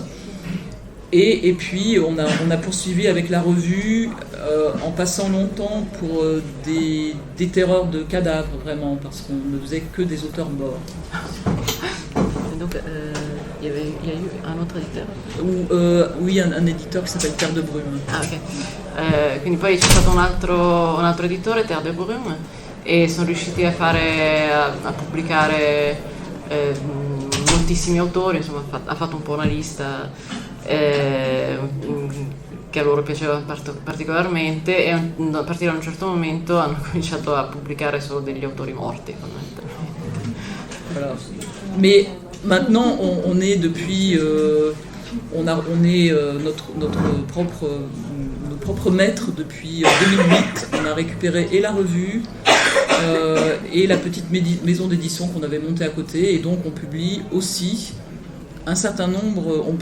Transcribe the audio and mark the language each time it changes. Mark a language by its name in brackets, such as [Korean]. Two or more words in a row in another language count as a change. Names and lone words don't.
[French] Et puis on a poursuivi avec la revue en passant longtemps pour des terreurs de cadavres vraiment, parce qu'on ne faisait que des auteurs morts. Donc il y a eu un autre éditeur? Oui, un éditeur qui s'appelle Terre de Brume. Ah, ok. [Italian] Quindi poi c'è stato un altro editore, Terre de Brume, e sono riusciti a pubblicare moltissimi autori, insomma ha fatto un po' una lista che a loro piaceva particolarmente, e a partire da un certo momento hanno cominciato a pubblicare solo degli autori morti fondamentalmente. [French] Voilà. Mais maintenant on est depuis on est nos propres maîtres depuis 2008. On a récupéré et la revue et la petite maison d'édition qu'on avait montée à côté, et donc on publie aussi un certain nombre, on